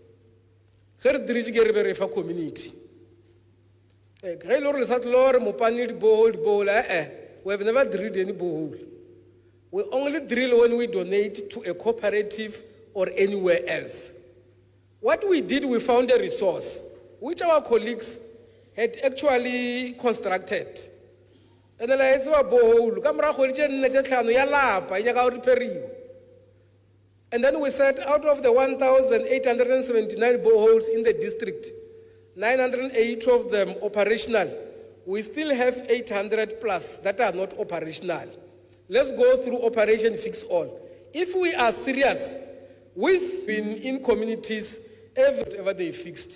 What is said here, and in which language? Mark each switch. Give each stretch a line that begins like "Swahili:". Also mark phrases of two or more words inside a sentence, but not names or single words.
English: Here, there is a community. We have never drilled any borehole. We only drill when we donate to a cooperative or anywhere else. What we did, we found a resource which our colleagues had actually constructed.
Northern Sotho: ene la etsiwa borehole ka morago kgwedi tše nne tše tlhano ya lapa e nyaka go repariwa.
English: And then we said out of the 1,879 boreholes in the district, 980 of them operational, we still have 800 plus that are not operational. Let's go through Operation Fix All. If we are serious with being in communities, ever they fixed.